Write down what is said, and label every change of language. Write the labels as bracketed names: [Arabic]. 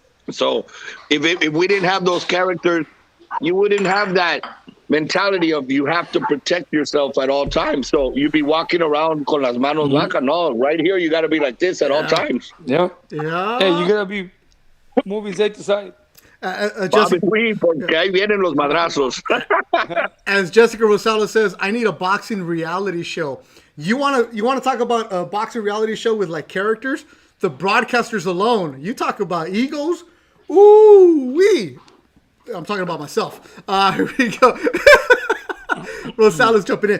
[English] So, if we didn't have those characters, you wouldn't have that mentality of you have to protect yourself at all times. So you'd be walking around [Spanish] con las manos vacas. [English] No, right here you got to be like this at all times. Yeah. Yeah. Hey, you gotta be moving side to side. Jessica, [Spanish] Porque ahí vienen los madrazos. [English] as Jessica Rosales says, I need a boxing reality show. You wanna talk about a boxing reality show with like characters? The broadcasters alone. You talk about egos. Ooh wee. I'm talking about myself. Here we go. Rosales jumping in.